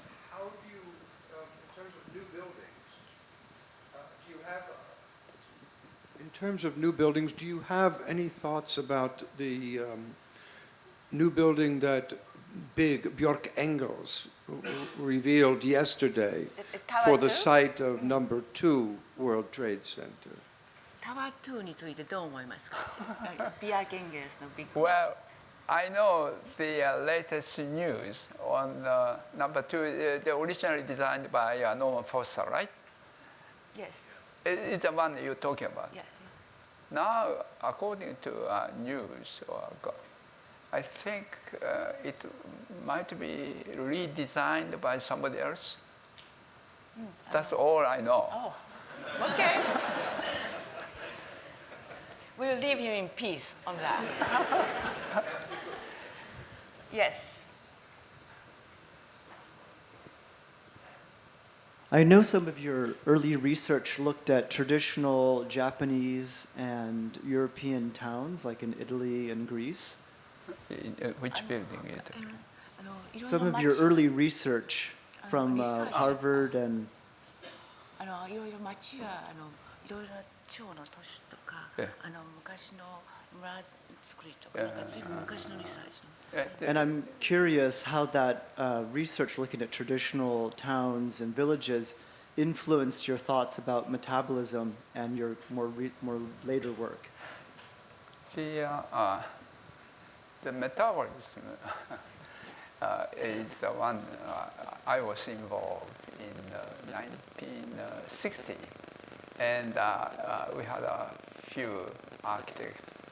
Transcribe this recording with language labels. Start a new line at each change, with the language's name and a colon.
English: How do you, in terms of new buildings, do you have, in terms of new buildings, do you have any thoughts about the new building that big Björk Engels revealed yesterday for the site of number 2 World Trade Center?
Japanese: タワー2についてどう思いますか？ビアゲンゲルスのビッグ。
English: Well, I know the latest news on number 2. They're originally designed by Norman Foster, right? Yes. It's the one you're talking about. Yeah. Now, according to news, I think it might be redesigned by somebody else. That's all I know. Oh, okay. We'll leave him in peace on that. Yes. I know some of your early research looked at traditional Japanese and European towns, like in Italy and Greece. Which building is it? Some of your early research from Harvard and
Japanese: いろいろ町やいろいろな地方の都市とか、昔の村作りとか、なんか随分昔のリサーチの。
English: And I'm curious how that research looking at traditional towns and villages influenced your thoughts about metabolism and your more later work. The metabolism is the one I was involved in 1960, and we had a few architects.